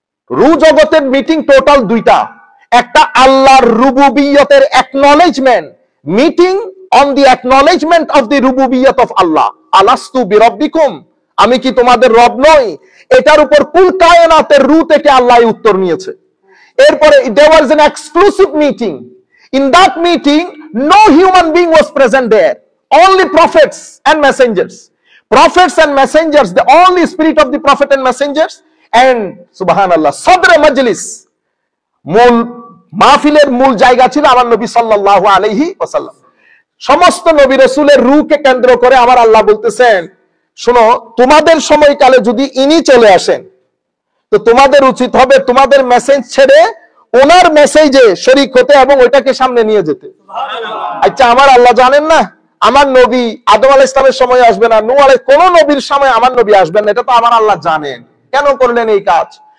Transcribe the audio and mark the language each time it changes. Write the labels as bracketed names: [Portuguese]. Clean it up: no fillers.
[Bangla] রু জগতের meeting total দুইটা, একটা আল্লাহর রুবুবিয়তের acknowledgement, [English] meeting on the acknowledgement of the রুবুবিয়ত of Allah, [Arabic] আলাস্তু বিরব্বিকুম, [Bangla] আমি কি তোমাদের রব নই, এটার উপর কুল কায়নাতের রু থেকে আল্লাহ উত্তর নিয়েছে। [English] এরপরে there was an exclusive meeting. In that meeting no human being was present there, only prophets and messengers. Prophets and messengers, the only spirit of the prophet and messengers, and subhanallah sadr majlis, [Bangla] মূল মাহফিলের মূল জায়গা ছিল আমার নবী সাল্লাল্লাহু আলাইহি ওয়াসাল্লাম। সমস্ত নবী রাসূলের রূহকে কেন্দ্র করে আমার আল্লাহ বলতেছেন, শোনো, তোমাদের সময়কালে যদি ইনি চলে আসেন তো তোমাদের উচিত হবে তোমাদের মেসেজ ছেড়ে ওনার মেসেজে শরীক হতে এবং ওইটাকে সামনে নিয়ে যেতে। আচ্ছা, আমার আল্লাহ জানেন না আমার নবী আদম আলাইহিস সালামের সময় আসবে না, নূহ আলাইহিস, কোন নবীর সময় আমার নবী আসবেন না, এটা তো আমার আল্লাহ জানেন। কেন করলেন এই কাজ?